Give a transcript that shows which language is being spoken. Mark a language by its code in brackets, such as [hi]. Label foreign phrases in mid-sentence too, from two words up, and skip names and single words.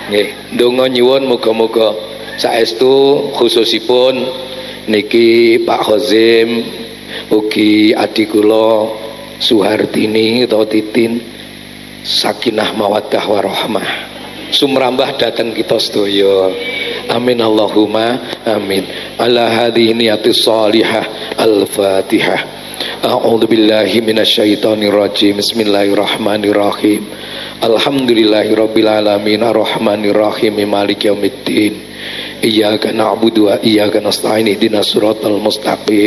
[jv] Nggih, ndonga nyuwun muga-muga saestu khususipun niki Pak Khozim ugi adik kula Suhartini atau Titin [ar] سكينة مودة ورحمة [jv] sumrambah datang kita sedaya. [ar] آمين اللهم آمين. على هذه النية الصالحة. Al-Fatihah. أعوذ بالله من الشيطان الرجيم. بسم الله الرحمن الرحيم. الحمد لله رب العالمين الرحمن الرحيم مالك يوم الدين. إياك نعبد وإياك نستعين اهدنا الصراط المستقيم.